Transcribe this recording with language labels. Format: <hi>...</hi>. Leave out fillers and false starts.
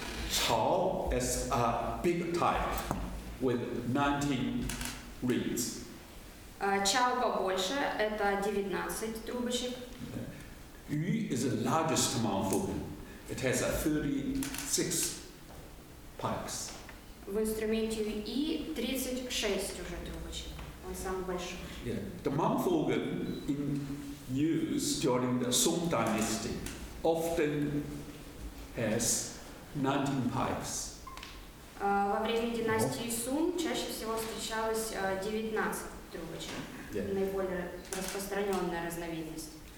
<en>Chao is a big type with 19 reeds.</en> <ru>Чао побольше, это 19 трубочек.</ru> <en>Yu is the largest mouth organ. It has 36 pipes.</en> <ru>В инструменте И 36 уже трубочек. Он самый большой.</ru> <en>Yeah. The mouth organ in use during the Song Dynasty often has 19 pipes.</en> <ru>Во время династии Сун чаще всего встречалось 19 трубочек. Наиболее распространенная разновидность.</ru>